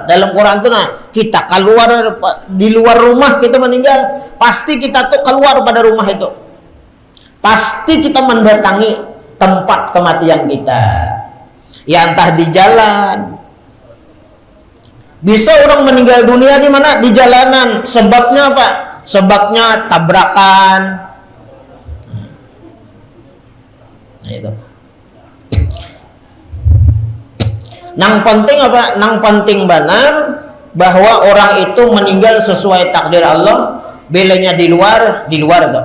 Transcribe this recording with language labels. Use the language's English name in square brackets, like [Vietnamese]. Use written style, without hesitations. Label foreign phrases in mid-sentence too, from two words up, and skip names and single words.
[Indonesian] Dalam Quran itu kita keluar di luar rumah, kita meninggal, pasti kita tuh keluar pada rumah itu. Pasti kita mendatangi tempat kematian kita. Ya entah di jalan. Bisa orang meninggal dunia di mana? Di jalanan. Sebabnya apa? Sebabnya tabrakan. Nah, itu. [Banjar] Nang penting apa? Nang penting benar bahwa orang itu meninggal sesuai takdir Allah. Belanya di luar tuh.